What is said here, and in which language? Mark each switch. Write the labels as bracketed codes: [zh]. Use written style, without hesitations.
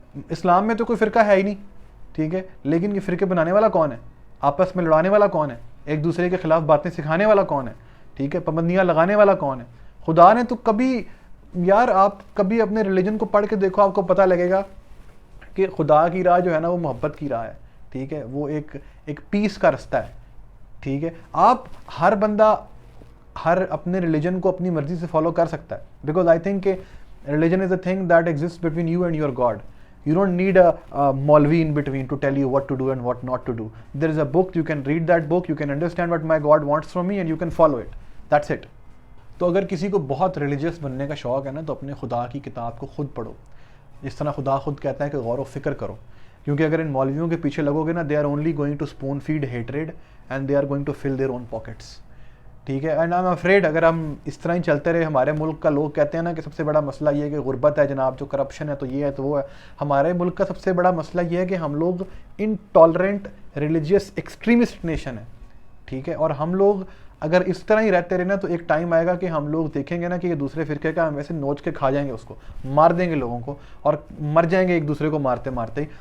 [ur] اسلام میں تو کوئی فرقہ ہے ہی نہیں, ٹھیک ہے, لیکن یہ فرقے بنانے والا کون ہے, آپس میں لڑانے والا کون ہے, ایک دوسرے کے خلاف باتیں سکھانے والا کون ہے, ٹھیک ہے, پابندیاں لگانے والا کون ہے؟ خدا نے تو کبھی, یار آپ کبھی اپنے ریلیجن کو پڑھ کے دیکھو, آپ کو پتہ لگے گا کہ خدا کی راہ جو ہے نا وہ محبت کی راہ ہے, ٹھیک ہے, وہ ایک پیس کا رستہ ہے, ٹھیک ہے. آپ ہر بندہ ہر اپنے ریلیجن کو اپنی مرضی سے فالو کر سکتا ہے, [en] Because I think کہ religion is a thing that exist between you and your God. You don't need a Maulvi in between to tell you what to do and what not to do. There is a book, you can read that book, you can understand what my God wants from me and you can follow it. That's it. [ur] تو اگر کسی کو بہت religious بننے کا شوق ہے نا تو اپنے خدا کی کتاب کو خود پڑھو, جس طرح خدا خود کہتا ہے کہ غور و فکر کرو. کیونکہ اگر ان مولویوں کے پیچھے لگو گے نا, [en] they are only going to spoon feed hatred and they are going to fill their own pockets. [ur] ٹھیک ہے. [en] and I am afraid [ur] اگر ہم اس طرح ہی چلتے رہے, ہمارے ملک کا لوگ کہتے ہیں نا کہ سب سے بڑا مسئلہ یہ ہے کہ غربت ہے جناب, جو کرپشن ہے تو یہ ہے تو وہ ہے. ہمارے ملک کا سب سے بڑا مسئلہ یہ ہے کہ ہم لوگ انٹالرنٹ ریلیجیس ایکسٹریمسٹ نیشن ہے, ٹھیک ہے. اور ہم لوگ اگر اس طرح ہی رہتے رہے نا تو ایک ٹائم آئے گا کہ ہم لوگ دیکھیں گے نا کہ یہ دوسرے فرقے کا ہم ویسے نوچ کے کھا جائیں گے, اس کو مار دیں گے لوگوں کو, اور مر جائیں گے ایک دوسرے کو مارتے مارتے ہی.